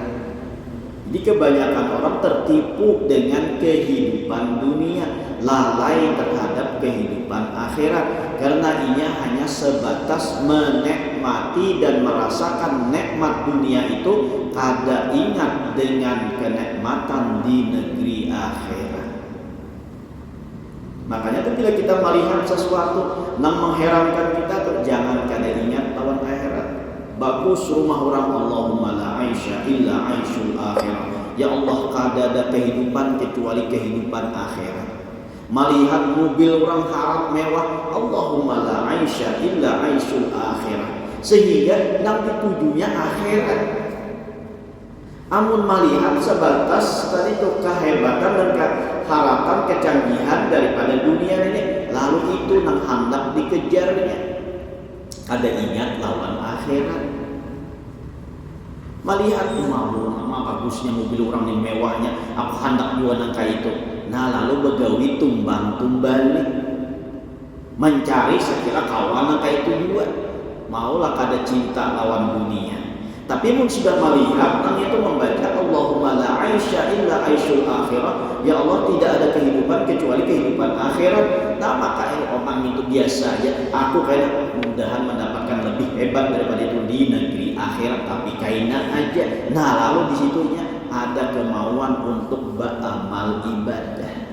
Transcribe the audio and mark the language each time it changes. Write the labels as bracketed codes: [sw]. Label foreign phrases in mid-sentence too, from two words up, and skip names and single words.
[bjn] Jadi kebanyakan orang tertipu dengan kehidupan dunia, lalai terhadap kehidupan akhirat, karena ia hanya sebatas menikmati dan merasakan nikmat dunia itu, kada ingat dengan kenikmatan di negeri akhirat. Makanya tuh bila kita melihat sesuatu yang mengherankan kita tuh, jangan kada ingat lawan akhirat. Bagus rumah orang, [ar] اللهم لا عيش إلا عيش الآخرة. يا الله, [bjn] kada ada kehidupan kecuali kehidupan akhirat. Melihat mobil orang harap mewah, [ar] اللهم لا عيش إلا عيش الآخرة. [bjn] Sehingga nanti tujuannya akhirat. Amun melihat sebatas tadi itu kehebatan dan harapan kecanggihan daripada dunia ini, lalu itu nang hendak dikejarnya. Ada ingat lawan akhirat. Melihat nama bagusnya mobil orang yang mewahnya, aku hendak juga nangka itu. Nah, lalu begawi tumbang-tumbali, mencari sekira kawan nangka itu juga. Maulah kada cinta lawan dunia. Tapi pun sudah melihat, nang itu membaca [ar] اللهم لا عيش إلا عيش الآخرة. يا الله, [bjn] tidak ada kehidupan kecuali kehidupan akhirat. Nah, maka orang itu biasa aja. Aku kayak mudahan mendapatkan lebih hebat daripada itu di negeri akhirat, tapi kaina aja. Nah, lalu di situnya ada kemauan untuk beramal ibadah.